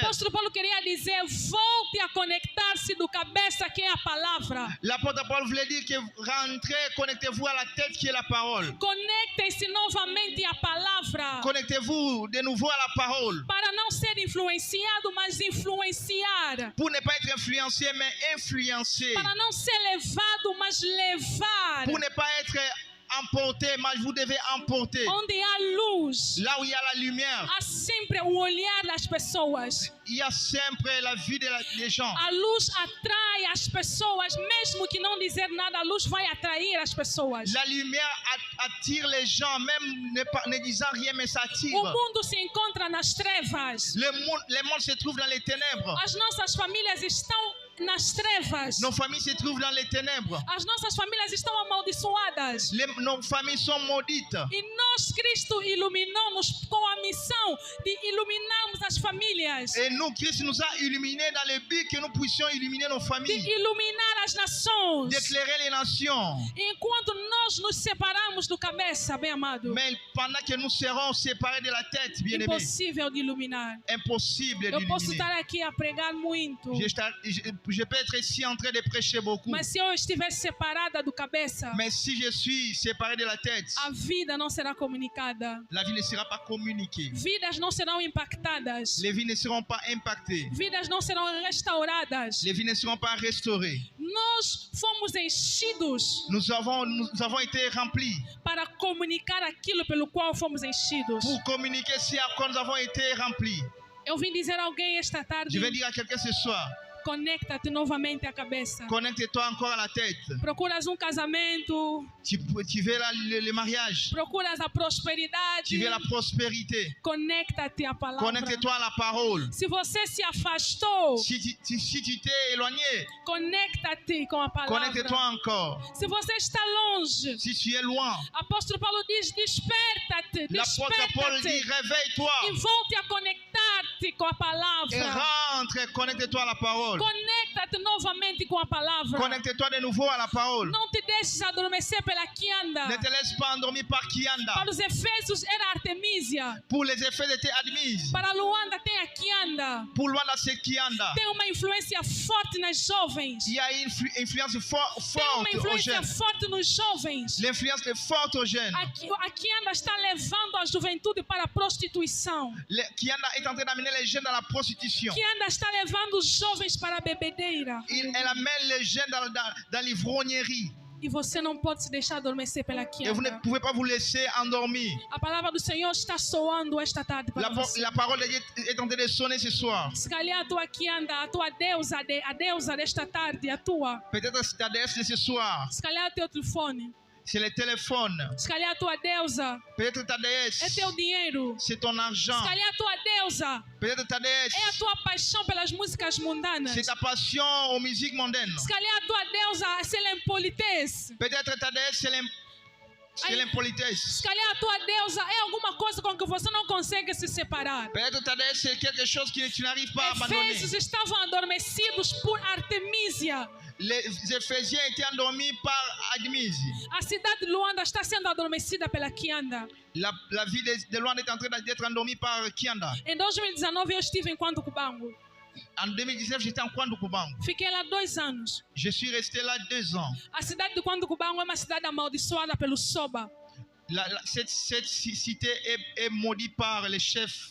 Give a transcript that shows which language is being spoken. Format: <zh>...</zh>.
<pt>Apóstolo Paulo queria dizer: volte a conectar-se do cabeça, que é a palavra.</pt> <fr>L'apôtre Paul voulait dire que rentrez, connectez-vous à la tête qui est la parole.</fr> <pt>Conectem-se novamente à palavra,</pt> <fr>Connectez-vous de nouveau à la parole.</fr> <pt>para não ser influenciado, mas influenciar.</pt> <fr>Pour ne pas être influencé, mais influencé.</fr> <pt>Para não ser levado, mas levar.</pt> <fr>Pour ne pas être emporté, mais vous devez emporter.</fr> <pt>Onde há luz,</pt> <fr>Là où il y a la lumière,</fr> <pt>há sempre o olhar das pessoas.</pt> <fr>il y a sempre la vue des gens.</fr> <pt>A luz atrai as pessoas, mesmo que não dizer nada, a luz vai atrair as pessoas.</pt> <fr>La lumière attire les gens, même ne disant rien, mais ça attire.</fr> <pt>O mundo se encontra nas trevas.</pt> <fr>Le monde se trouve dans les ténèbres.</fr> <pt>As nossas famílias estão nas trevas.</pt> <fr>Nos familles se trouvent dans les ténèbres.</fr> <pt>As nossas famílias estão amaldiçoadas.</pt> <fr>Nos familles sont maudites.</fr> <pt>E nós, Cristo iluminou-nos com a missão de iluminarmos as famílias,</pt> <fr>Et nous, Christ nous a illuminés dans le but que nous puissions illuminer nos</fr> <pt>de</pt> <fr>familles,</fr> <pt>iluminar as nações.</pt> <fr>d'éclairer les nations.</fr> <pt>Enquanto nós nos separamos do cabeça, bem amado,</pt> <fr>Mais pendant que nous serons séparés de la tête, bien-aimés,</fr> <pt>impossível de iluminar.</pt> <fr>impossible</fr> <pt>Eu posso</pt> <fr>d'illuminer.</fr> <pt>estar aqui a pregar muito,</pt> <fr>Je peux être ici en train de prêcher beaucoup,</fr> <pt>mas se eu estiver separada do cabeça,</pt> <fr>mais si je suis séparé de la tête,</fr> <pt>a vida não será comunicada.</pt> <fr>la vie ne sera pas communiquée.</fr> <pt>Vidas não serão impactadas.</pt> <fr>Les vies ne seront pas impactées.</fr> <pt>Vidas não serão restauradas.</pt> <fr>Les vies ne seront pas restaurées.</fr> <pt>Nós fomos enchidos</pt> <fr>Nous avons été remplis</fr> <pt>para comunicar aquilo pelo qual fomos enchidos.</pt> <fr>pour communiquer ce à quoi nous avons été remplis.</fr> <pt>Eu vim dizer a alguém esta tarde:</pt> <fr>Je vais dire à quelqu'un ce soir,</fr> <pt>conecta-te novamente à cabeça.</pt> <fr>connecte-toi encore à la tête.</fr> <pt>Procuras casamento,</pt> <fr>Tu veux le mariage,</fr> <pt>procuras a prosperidade.</pt> <fr>tu veux la prospérité.</fr> <pt>Conecta-te à palavra.</pt> <fr>Connecte-toi à la parole.</fr> <pt>Se você se afastou,</pt> <fr>Si tu t'es éloigné,</fr> <pt>conecta-te com a palavra.</pt> <fr>connecte-toi encore.</fr> <pt>Se você está longe,</pt> <fr>Si tu es loin,</fr> <pt>apóstolo Paulo diz: desperta-te,</pt> <fr>l'apôtre Paul dit</fr> <pt>desperta-te</pt> <fr>réveille-toi</fr> <pt>e volte a conectar-te com a</pt> <fr>et</fr> <pt>palavra.</pt> <fr>rentre, connecte-toi à la parole.</fr> <pt>Conecta-te novamente com a palavra.</pt> <fr>Connecte-toi de nouveau à la parole.</fr> <pt>Não te deixes adormecer pela quianda.</pt> <fr>Ne te laisse pas endormir par Kianda.</fr> <pt>Para os Efésios era Artemísia.</pt> <fr>Pour les effets de tes admises.</fr> <pt>Para Luanda tem a quianda.</pt> <fr>Pour Luanda, c'est Kianda.</fr> <pt>Tem uma influência forte nas jovens.</pt> <fr>Il y a une influence</fr> <pt>Tem uma</pt> <fr>forte aux</fr> <pt>influência</pt> <fr>jeunes.</fr> <pt>forte nos jovens.</pt> <fr>L'influence est forte aux jeunes.</fr> <pt>A quianda está levando a juventude para a prostituição.</pt> <fr>Kianda est en train d'amener les jeunes dans la prostitution.</fr> <pt>Quianda está levando os jovens para a bebedeira.</pt> <fr>Elle amène les jeunes dans l'ivrognerie.</fr> <pt>E você não pode se deixar adormecer pela</pt> <fr>Et vous ne</fr> <pt>quianda.</pt> <fr>pouvez pas vous laisser endormir.</fr> <pt>A palavra do Senhor está soando esta tarde para você.</pt> <fr>La parole de Dieu est en train de sonner ce soir.</fr> <pt>Se calhar a tua quianda, a tua deusa, a deusa desta tarde, a tua.</pt> <fr>Peut-être ta déesse de ce soir.</fr> <pt>Se calhar o teu telefone.</pt> <fr>C'est le téléphone.</fr> <pt>Se calhar a tua deusa</pt> <fr>Peut-être ta</fr> <pt>é</pt> <fr>déesse.</fr> <pt>teu dinheiro.</pt> <fr>C'est ton argent.</fr> <pt>Se calhar a tua deusa</pt> <fr>Peut-être ta déesse.</fr> <pt>é a tua paixão pelas músicas mundanas.</pt> <fr>C'est ta passion aux musiques mondaines.</fr> <pt>Se calhar a tua deusa é l'impolitesse.</pt> <fr>Peut-être ta déesse, c'est l'impolitesse.</fr> <pt>Se calhar a tua deusa é alguma coisa com que você não consegue se separar.</pt> <fr>Peut-être ta déesse, c'est quelque chose que tu n'arrives pas à abandonner.</fr> <pt>Efésios estavam adormecidos por Artemísia.</pt> <fr>Les Éphésiens étaient endormis par Admise.</fr> <pt>A cidade de Luanda está sendo adormecida pela Kianda.</pt> <fr>La ville de Luanda est en train d'être endormie par Kianda.</fr> <pt>Em 2019 eu estive em Quanto Cubango.</pt> <fr>En 2019, j'étais en Kwandu Kubango.</fr> <pt>Fiquei lá 2 anos.</pt> <fr>Je suis resté là 2 ans.</fr> <pt>A cidade de Quanto Cubango é uma cidade amaldiçoada pelo Soba.</pt> <fr>Cette cité est maudite par les chefs.</fr>